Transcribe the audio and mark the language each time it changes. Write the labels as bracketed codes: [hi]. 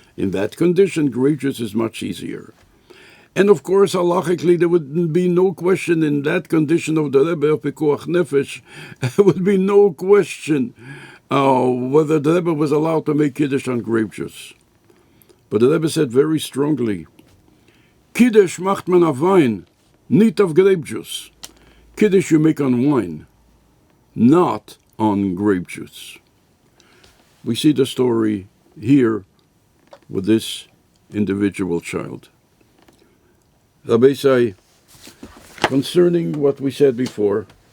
[en] In that condition, grape juice is much easier. And of course, halachically, there would be no question in that condition of the [de] Rebbe of Pekuach Nefesh, [en] there would be no question whether the Rebbe was allowed to make Kiddush on grape juice. [de] But the Rebbe said very strongly, Kiddush macht man auf Wein, nicht auf [en] grape juice. Kiddush you make on wine, not on grape juice. We see the story here with this individual child. Rabbi say, concerning what we said before,